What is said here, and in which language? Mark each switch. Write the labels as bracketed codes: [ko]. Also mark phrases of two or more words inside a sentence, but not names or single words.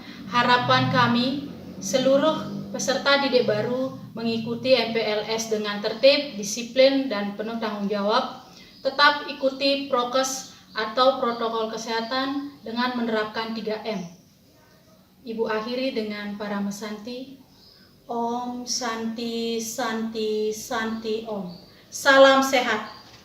[id] Harapan kami seluruh peserta didik baru mengikuti MPLS dengan tertib, disiplin, dan penuh tanggung jawab. Tetap ikuti prokes atau protokol kesehatan dengan menerapkan 3M. Ibu akhiri dengan para mesanti. [sa] Om Santi Santi Santi Om. Salam sehat.